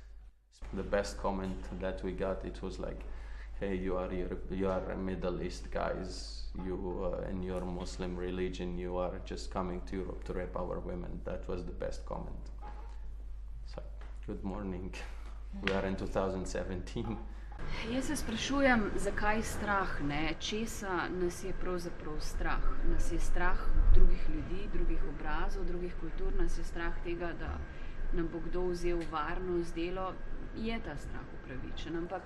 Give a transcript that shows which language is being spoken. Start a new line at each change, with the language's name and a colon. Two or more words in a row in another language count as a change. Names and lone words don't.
English: The best comment that we got, it was like, hey, you are Middle East guys, you in your Muslim religion, you are just coming to Europe to rape our women. That was the best comment. So, good morning. We are in 2017.
Slovenian: Jaz se sprašujem, zakaj strah, ne? Česa nas je pravzaprav strah? Nas je strah drugih ljudi, drugih obrazov, drugih kultur, nas je strah tega, da nam bo kdo vzel varnost, delo. Je ta strah upravičen, ampak...